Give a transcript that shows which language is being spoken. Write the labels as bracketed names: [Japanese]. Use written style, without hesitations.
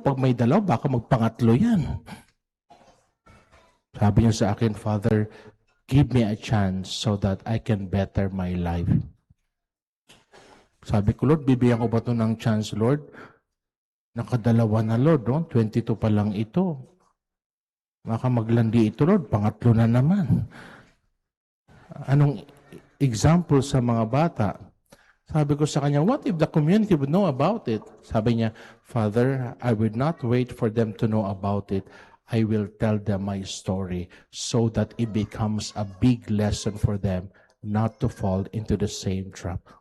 [Filipino] Pag may 2, baka magpangatlo yan. Sabi niya sa akin, Father, [English] give me a chance so that I can better my life. [Filipino] Sabi ko, Lord, bibigyan ko ba ito ng chance, Lord? Nakadalawa na, Lord, no? 22 pa lang ito. Baka maglandi ito, Lord. Pangatlo na naman. Anong example sa mga bata? Sabi ko sa kanya, [English] what if the community would know about it? [Filipino] Sabi niya, [English] Father, I would not wait for them to know about it. I will tell them my story so that it becomes a big lesson for them not to fall into the same trap.